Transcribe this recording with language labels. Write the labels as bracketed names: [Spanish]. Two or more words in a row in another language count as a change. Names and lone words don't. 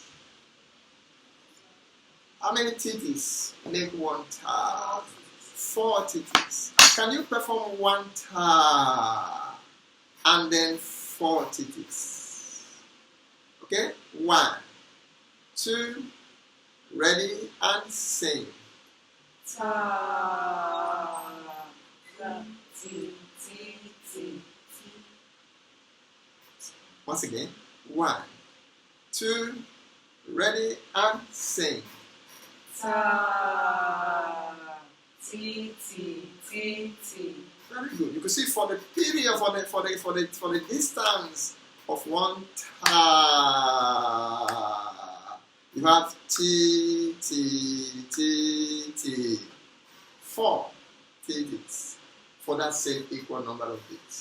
[English] How many titis make one tar? 4 titis. Can you perform one tar and then 4 titis? Okay? 1, 2, ready and sing. Ta. Ti. Ti. Ti. Once again. 1, 2, ready and sing. Ta. Ti. Ti. Ti. Ti. Very good. You can see for the period, for the distance of one tar, you have T, T, T, T. 4 T's for that same equal number of beats.